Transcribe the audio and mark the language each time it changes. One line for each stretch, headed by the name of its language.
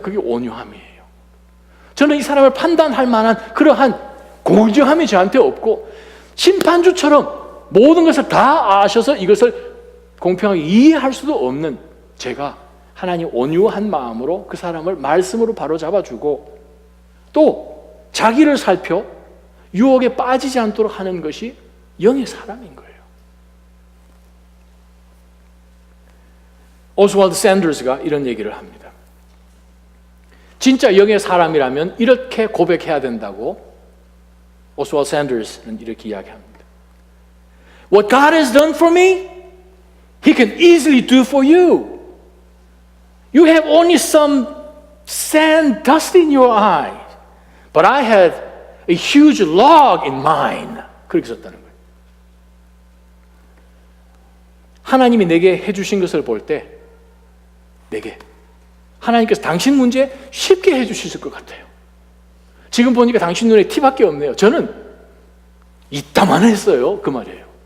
Korean: 그게 온유함이에요. 저는 이 사람을 판단할 만한 그러한 공정함이 저한테 없고 심판주처럼 모든 것을 다 아셔서 이것을 공평하게 이해할 수도 없는 제가 하나님 온유한 마음으로 그 사람을 말씀으로 바로잡아주고 또 자기를 살펴 유혹에 빠지지 않도록 하는 것이 영의 사람인 거예요. 오스왈드 샌더스가 이런 얘기를 합니다. 진짜 영의 사람이라면 이렇게 고백해야 된다고 오스왈드 샌더스는 이렇게 이야기합니다.
English: What God has done for me, He can easily do for you. You have only some sand, dust in your eye. But I had a huge log in mine.
Korean: 그렇게 썼다는 거예요. 하나님이 내게 해주신 것을 볼 때 내게 하나님께서 당신 문제 쉽게 해주실 것 같아요. 지금 보니까 당신 눈에 티밖에 없네요. 저는 이따만 했어요. 그 말이에요.